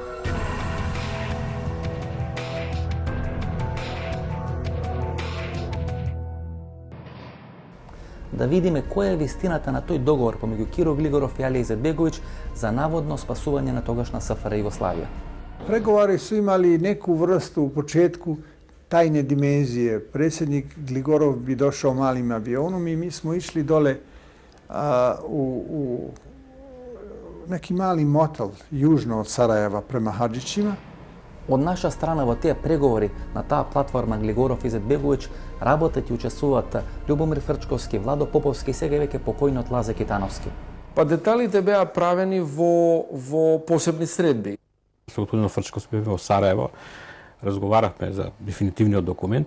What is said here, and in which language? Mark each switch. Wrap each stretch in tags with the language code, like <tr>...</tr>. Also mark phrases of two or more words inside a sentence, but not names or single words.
<mk>Да видиме која е вистината на тој договор помеѓу Киро Глигоров и Алија Изетбеговиќ за наводно спасување на тогашна СФР Југославија.</mk> <sr>Преговори су имали неку врсту у почетку тајне димензije. Председник Глигоров би дошao малим авионом и ми smo išli dole u neki mali motel južno od Sarajeva prema Hadžićima.</sr> <mk>Од наша страна во тие преговори на таа платформа Глигоров и Изетбеговиќ работат и учествуваат Љубомир Фрчковски, Владо Поповски и сега веќе покојниот Лазе Китановски. Па деталите беа правени во посебни средби. Со господин Фрчковски во Сараево разговарахме за дефинитивниот документ.</mk>